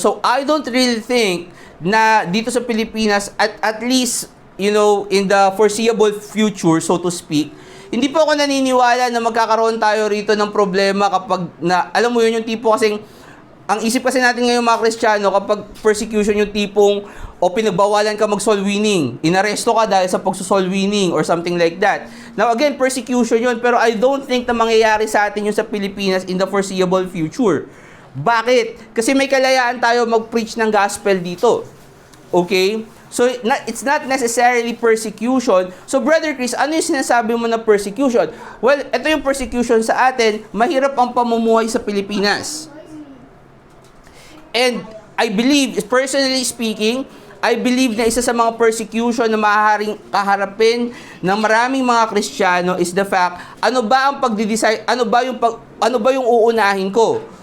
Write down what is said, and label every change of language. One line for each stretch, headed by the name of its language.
English: So, I don't really think
Filipino: na dito sa Pilipinas,
English: at least, you know, in the foreseeable future, so to speak,
Filipino: hindi po ako naniniwala na magkakaroon tayo rito ng problema kapag alam mo yun, yung tipo kasing, ang isip kasi natin ngayon mga Kristiyano, kapag persecution yung tipong, o pinagbawalan ka mag-soul winning, inaresto ka dahil sa pag-soul winning, or something like that.
English: Now again, persecution yun, pero I don't think
Filipino: na mangyayari sa atin yun sa Pilipinas
English: in the foreseeable future. Bakit?
Filipino: Kasi may kalayaan tayo mag-preach ng gospel dito.
English: Okay? So, it's not necessarily persecution.
Filipino: So, Brother Chris, ano yung sinasabi mo na persecution? Well, ito yung persecution sa atin, mahirap ang pamumuhay sa Pilipinas.
English: And I believe, personally speaking, I believe
Filipino: na isa sa mga persecution na maaaring kaharapin ng maraming mga Kristiyano is the fact, ano ba ang pagdi-decide, ano ba yung uunahin ko?